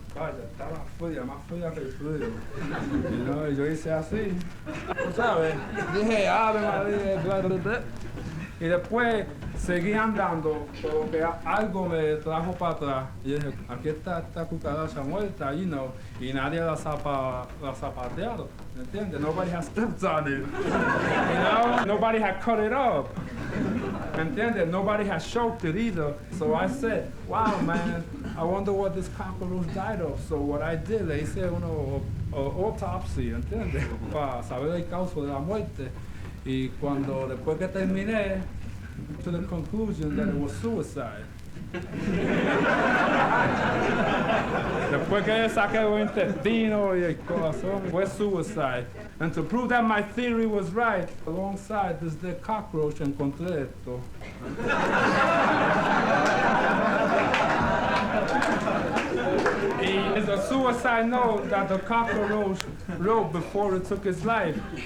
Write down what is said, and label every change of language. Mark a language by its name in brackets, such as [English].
[Spanish] Vaya, estaba fría, más fría que el frío. Y yo hice así, ¿sabes? Dije, Ave María, bla, bla, bla. Y después seguí andando, porque algo me trajo para atrás. Y dije, aquí está esta cucaracha muerta, y nadie la zapateado, ¿me entiendes? [English] Nobody has stepped on it. Nobody had cut it up. ¿Me entiendes? Nobody has choked it either. So I said, wow, man, I wonder what this cockroach died of. So what I did, le hice autopsy, ¿entiendes? [Spanish] Para saber el causa de la muerte. Y después que terminé, to the conclusion that it was suicide. Después que saqué los intestinos y el corazón, fue suicide. [English] And to prove that my theory was right, alongside this dead cockroach encontré esto. It's a suicide note that the cockroach wrote before it took its life.